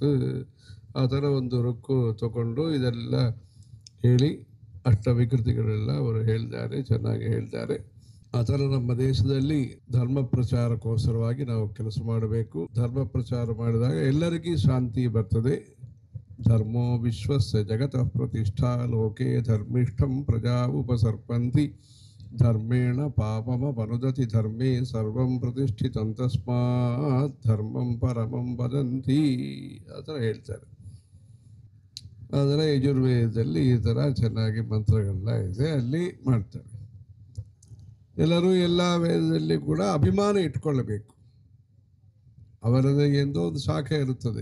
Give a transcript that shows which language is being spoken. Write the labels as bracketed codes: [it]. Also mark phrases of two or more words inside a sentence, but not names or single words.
[kn] ಆ ಥರ ಒಂದು ರುಕ್ಕು ತಗೊಂಡು ಇದೆಲ್ಲ ಹೇಳಿ ಅಷ್ಟವಿಕೃತಿಗಳೆಲ್ಲ ಅವರು ಹೇಳಿದ್ದಾರೆ, ಚೆನ್ನಾಗಿ ಹೇಳಿದ್ದಾರೆ. ಆ ಥರ ನಮ್ಮ ದೇಶದಲ್ಲಿ ಧರ್ಮ ಪ್ರಚಾರಕ್ಕೋಸ್ಕರವಾಗಿ ನಾವು ಕೆಲಸ ಮಾಡಬೇಕು. ಧರ್ಮ ಪ್ರಚಾರ ಮಾಡಿದಾಗ ಎಲ್ಲರಿಗೂ ಶಾಂತಿ ಬರ್ತದೆ. [sa] ಧರ್ಮೋ ವಿಶ್ವಸ್ಯ ಜಗತಃ ಪ್ರತಿಷ್ಠಾ ಲೋಕೆ ಧರ್ಮಿಷ್ಠಂ ಪ್ರಜಾ ಉಪಸರ್ಪಂತಿ ಧರ್ಮೇಣ ಪಾಪಮಪನುದತಿ ಧರ್ಮೇ ಸರ್ವಂ ಪ್ರತಿಷ್ಠಿತಂ ತಸ್ಮಾತ್ ಧರ್ಮಂ ಪರಮಂ ವದಂತಿ. [kn] ಆ ಥರ ಹೇಳ್ತಾರೆ. ಆದರೆ ಯಜುರ್ವೇದದಲ್ಲಿ ಈ ಥರ ಚೆನ್ನಾಗಿ ಮಂತ್ರಗಳೆಲ್ಲ ಇದೆ, ಅಲ್ಲಿ ಮಾಡ್ತಾರೆ. ಎಲ್ಲರೂ ಎಲ್ಲ ವೇದದಲ್ಲಿ ಕೂಡ ಅಭಿಮಾನ ಇಟ್ಕೊಳ್ಳಬೇಕು. ಅವರದೇ ಎಂದೋ ಒಂದು ಶಾಖೆ ಇರುತ್ತದೆ.